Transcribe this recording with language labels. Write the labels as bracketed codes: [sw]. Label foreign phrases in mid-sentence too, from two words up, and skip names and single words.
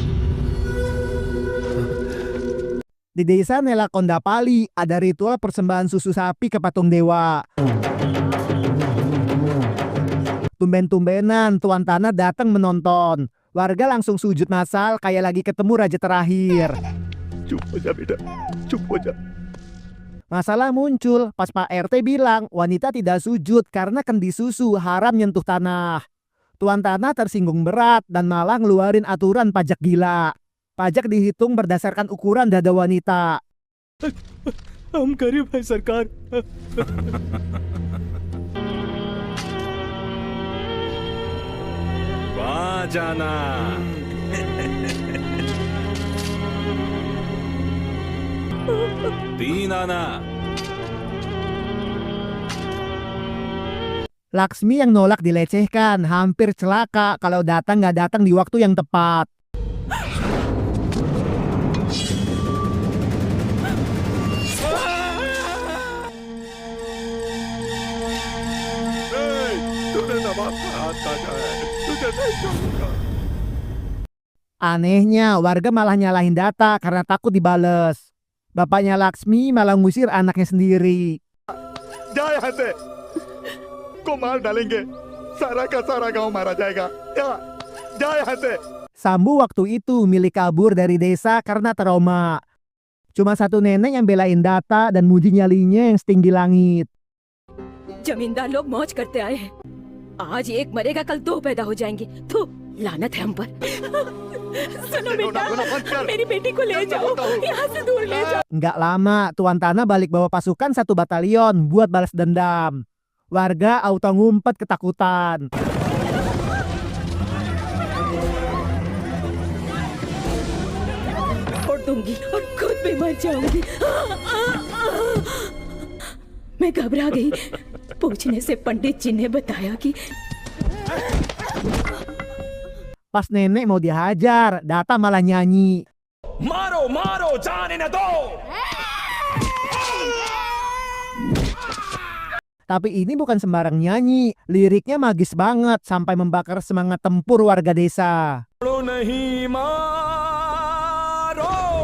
[id] Di desa Nelakondapali ada ritual persembahan susu sapi ke patung dewa. Tumben-tumbenan tuan tanah datang menonton. Warga langsung sujud massal kayak lagi ketemu raja terakhir. [hi] चुप हो जा बेटा, चुप हो जा। [id] Masalah muncul pas Pak RT bilang wanita tidak sujud karena kendi susu haram nyentuh tanah. Tuan tanah tersinggung berat dan malah ngeluarin aturan pajak gila. Pajak dihitung berdasarkan ukuran dada wanita. [hi] हम गरीब हैं सरकार। वहाँ जाना। तीन आना। [id] Laksmi yang nolak dilecehkan, hampir celaka kalau datang nggak datang di waktu yang tepat. [hi] तूने नवाब का हाथ काटा है, तुझे नहीं छोड़ूंगा। [id] Anehnya, warga malah nyalahin Datta karena takut dibales. Bapaknya Laksmi malah ngusir anaknya sendiri. [hi] जा यहाँ से, को मार डालेंगे, सारा का सारा गांव मारा जाएगा। जा यहाँ से। [id] Sambu waktu itu milih kabur dari desa karena trauma. Cuma satu nenek yang belain Datta dan muji nyalinya yang setinggi langit. [hi] जमींदार लोग मौज करते आए हैं। आज एक मरेगा कल दो पैदा हो जाएंगे। थू, लानत है हम पर। सुनो बेटा, मेरी बेटी को ले जाओ, यहाँ से दूर ले जाओ। [id] Nggak lama, tuan tanah balik bawa pasukan 1 batalion buat balas dendam. Warga auto ngumpet ketakutan. [hi] दूंगी और खुद भी मर जाऊंगी। मैं घबरा गई। पूछने से पंडित जी ने बताया कि [id] Pas nenek mau dihajar, Data malah nyanyi. [hi] मारो मारो जाने न दो। [id] Tapi ini bukan sembarang nyanyi, liriknya magis banget sampai membakar semangat tempur warga desa. [hi] छोड़ो नहीं मारो।